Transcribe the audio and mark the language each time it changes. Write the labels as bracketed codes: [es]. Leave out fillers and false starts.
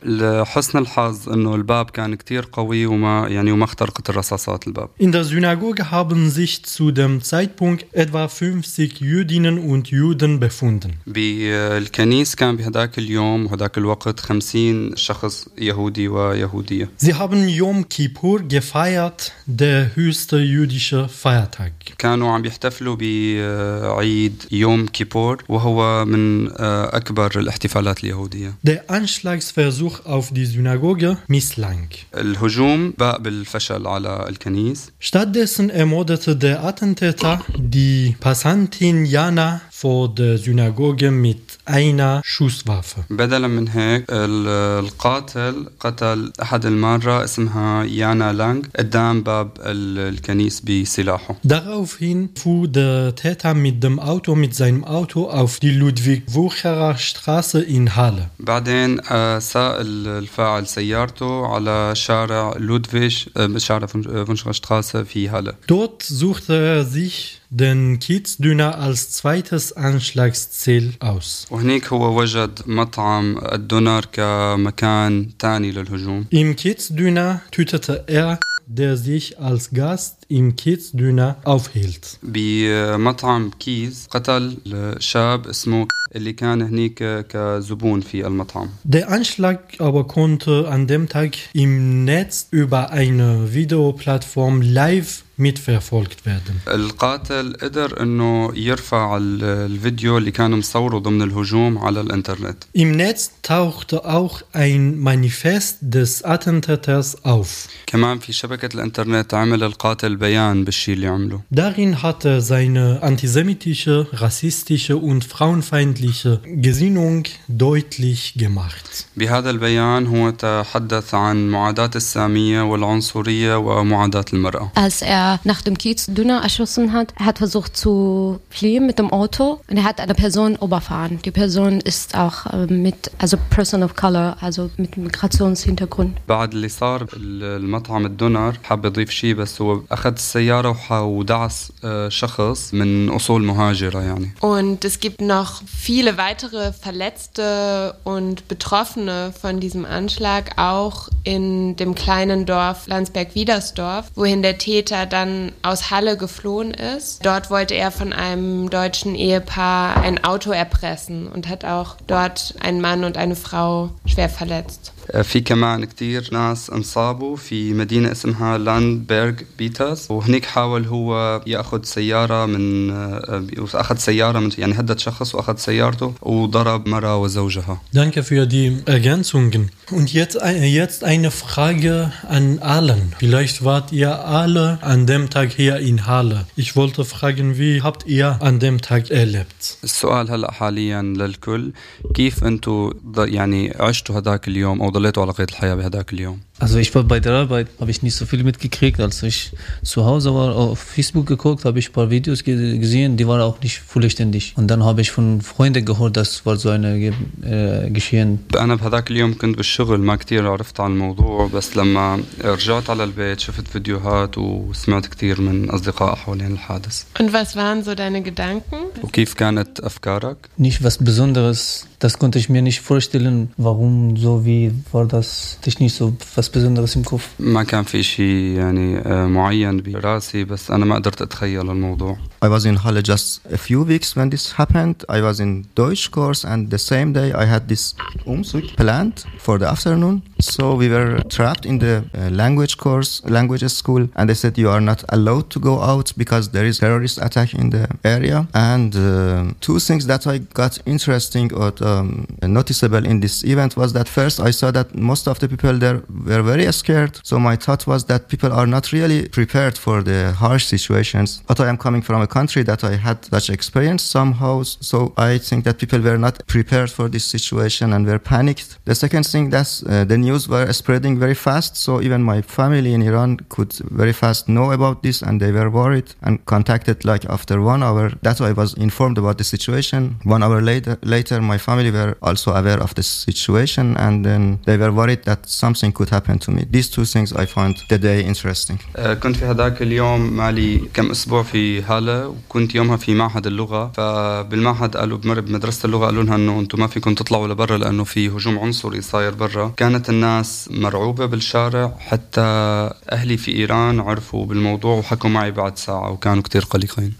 [de] In der Synagoge haben sich zu dem Zeitpunkt etwa 50 Jüdinnen und Juden befunden. Sie haben Yom Kippur gefeiert, der höchste jüdische Feiertag. [ar] كانوا عم يحتفلوا بعيد يوم كيبور وهو من أكبر الاحتفالات اليهودية. [de] Der Anschlagsversuch auf die Synagoge misslang. [ar] الهجوم بقى بالفشل على الكنيس. [de] Stattdessen ermordete der Attentäter die Passantin Jana vor der Synagoge mit einer Schusswaffe. [ar] بدلا من هيك القاتل قتل أحد المارة اسمها يانا لانغ قدام باب الكنيس بسلاحه. [de] Daraufhin fuhr der Täter mit seinem Auto auf die Ludwig-Wucherer Straße in Halle. [ar] بعدين سار الفاعل سيارته على شارع لودفيش شارع فونشرا Straße في Halle. [de] Dort suchte er sich den Kiezdüner als zweites Anschlagsziel aus. [ar] وهناك هو وجد مطعم الدونر كمكان تاني للهجوم. [de] Im Kiezdüner tötete er der sich als Gast im Kiezdüner aufhielt. Bei Matam Kiez [ar] قتل الشاب اسمه اللي كان هناك كزبون في المطعم. [de] Der Anschlag aber konnte an dem Tag im Netz über eine Videoplattform live mitverfolgt werden. [ar] القاتل قدر انه يرفع الفيديو اللي كانوا مصوره ضمن الهجوم على الانترنت. [de] Im Netz tauchte auch ein Manifest des Attentäters auf. [ar] كمان في شبكة الانترنت عمل القاتل بيان بالشي اللي عمله. [de] Darin hat er seine antisemitische, rassistische und frauenfeindliche Gesinnung deutlich gemacht. [ar] بهذا البيان هو تحدث عن معاداة السامية والعنصرية ومعاداة المرأة. [de] Als er nach dem Kiezdüner erschossen hat, er hat versucht zu fliehen mit dem Auto und er hat eine Person überfahren. Die Person ist auch mit, also Person of Color, also mit Migrationshintergrund. [ar] بعد اللي صار المطعم الدونر حاب يضيف شيء بس هو أخذ السيارة ودعس شخص من أصول مهاجرة يعني. [de] Und es gibt noch viele weitere Verletzte und Betroffene von diesem Anschlag auch in dem kleinen Dorf Landsberg-Widersdorf, wohin der Täter dann aus Halle geflohen ist. Dort wollte er von einem deutschen Ehepaar ein Auto erpressen und hat auch dort einen Mann und eine Frau schwer verletzt. [ar] في كمان كتير ناس انصابوا في مدينة اسمها لاندبرغ بيترز وهنيك حاول هو يأخذ سيارة من أخذ سيارة من يعني هدد شخص وأخذ سيارته وضرب مرة وزوجها. [de] Danke für die Ergänzungen. Und jetzt eine Frage an allen. Vielleicht wart ihr alle an dem Tag hier in Halle. Ich wollte fragen, wie habt ihr an dem Tag erlebt? [ar] السؤال هلا حاليا للكل كيف أنتوا يعني عشتوا هداك اليوم [de] Also ich war bei der Arbeit, habe ich nicht so viel mitgekriegt. Als ich zu Hause war, auf Facebook geguckt, habe ich ein paar Videos gesehen, die waren auch nicht vollständig. Und dann habe ich von Freunden gehört, das war so ein Geschehen. Ich war an dem Tag im Schuhl, nicht viel auf den Thema, aber als ich auf Bett kam, habe ich Videos und viel von Freunden über den Hadis. Und was waren so deine Gedanken? Und wie waren deine Gedanken? Nicht was Besonderes. Das konnte ich mir nicht vorstellen, warum so, wie war das, dich nicht so was Besonderes im Kopf. Man kann für sich [ar] يعني معين براسي بس انا ما قدرت اتخيل الموضوع. [en] I was in Halle just a few weeks when this happened. I was in Deutsch course and the same day I had this Umzug planned for the afternoon. So we were trapped in the language course, languages school, and they said you are not allowed to go out because there is terrorist attack in the area. And two things that I got interesting or noticeable in this event was that first I saw that most of the people there were very scared. So my thought was that people are not really prepared for the harsh situations. But I am coming from a country that I had such experience somehow. So I think that people were not prepared for this situation and were panicked. The second thing that's the new news were spreading very fast, so even my family in Iran could very fast know about this, and they were worried and contacted like after 1 hour. That's why I was informed about the situation. 1 hour later, my family were also aware of the situation, and then they were worried that something could happen to me. These two things I find the day interesting. [ar] كنت في هذاك اليوم مالي كم أسبوع في هالة وكنت يومها في معهد اللغة فبالمعهد قالوا بمدرسة اللغة قالوا لها أنه أنتم ما فيكم تطلعوا لبرا لأنه في هجوم عنصري صاير برا. كانت الناس مرعوبة بالشارع حتى أهلي في إيران عرفوا بالموضوع وحكوا معي بعد ساعة وكانوا كتير قلقين.